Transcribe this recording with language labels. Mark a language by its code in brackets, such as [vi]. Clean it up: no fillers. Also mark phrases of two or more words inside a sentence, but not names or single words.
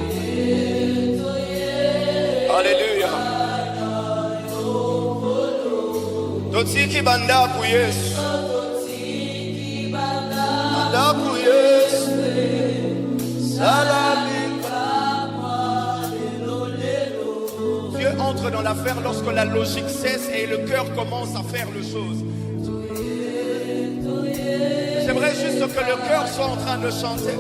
[fr] Alléluia. [ln] Totiki banda ku Yesu. [fr] Dieu entre dans l'affaire lorsque la logique cesse et le cœur commence à faire les choses. J'aimerais juste que le cœur soit en train de chanter.